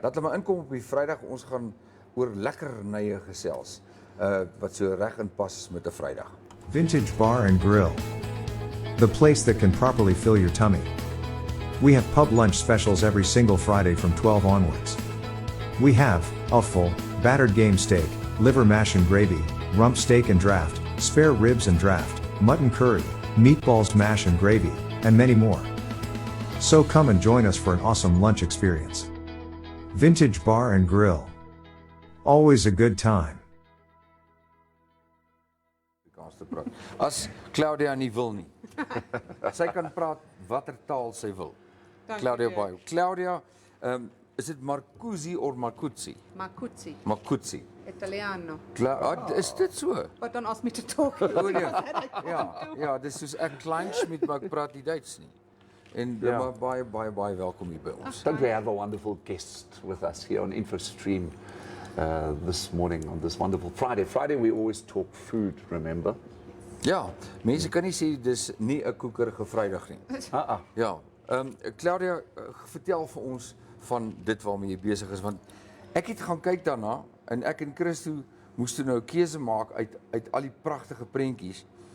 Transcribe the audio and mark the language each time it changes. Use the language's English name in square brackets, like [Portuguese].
[Afrikaans] Laat hulle maar inkom op die Vrydag. Ons gaan oor lekkernye gesels. Wat so reg inpas met 'n Vrydag. [English] Vintage Bar and Grill. The place that can properly fill your tummy. We have pub lunch specials every single Friday from 12 onwards. We have a full, battered game steak, liver mash and gravy, rump steak and draft, spare ribs and draft, mutton curry, meatballs mash and gravy, and many more. So come and join us for an awesome lunch experience. Vintage Bar and Grill. Always a good time. [Afrikaans] As Claudia nie wil nie. Sy kan praat watter taal sy wil. Claudia baie. Claudia, is dit Marcuzi of Marcuzi? Marcuzi. Marcuzi. Italiano. Is dit so? [English] But don't ask me to talk. [Afrikaans] O nee. Ja, dis soos ek kleinsch met maar ek praat nie Duits nie. En maar baie welkom hier by ons. [English] Don't we have a wonderful guest with us here on InfoStream this morning on this wonderful Friday. Friday we always talk food, remember? [Afrikaans] Ja, mense kan nie sê dis nie 'n koekerige Vrydag nie. Ja. Claudia, vertel vir ons van dit waarmee jy besig is, want ek het gaan kyk daarna en ek en Christo moes toe nou 'n keuse maak uit al die pragtige prentjies.